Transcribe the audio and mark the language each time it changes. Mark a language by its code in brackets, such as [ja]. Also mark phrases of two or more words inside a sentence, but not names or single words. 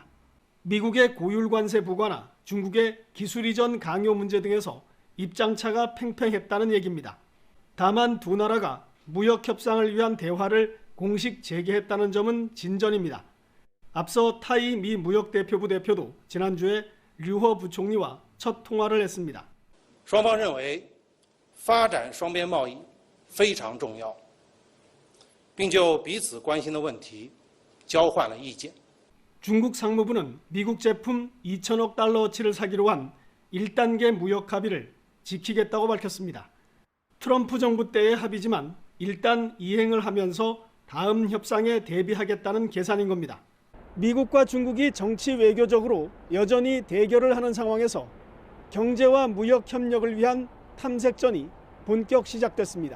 [ko] 미국의 고율 관세 부과나 중국의 기술 이전 강요 문제 등에서 입장차가 팽팽했다는 얘기입니다. 다만 두 나라가 무역 협상을 위한 대화를 공식 재개했다는 점은 진전입니다. 앞서 타이 미 무역대표부 대표도 지난주에 류허 부총리와 첫 통화를 했습니다. [zh] 双方认为发展双边贸易非常重要，并就彼此关心的问题交换了意见。 [ko] 중국 상무부는 미국 제품 2천억 달러어치를 사기로 한 1단계 무역 합의를 지키겠다고 밝혔습니다. 트럼프 정부 때의 합의지만 일단 이행을 하면서 다음 협상에 대비하겠다는 계산인 겁니다. 미국과 중국이 정치 외교적으로 여전히 대결을 하는 상황에서 경제와 무역 협력을 위한 탐색전이 본격 시작됐습니다.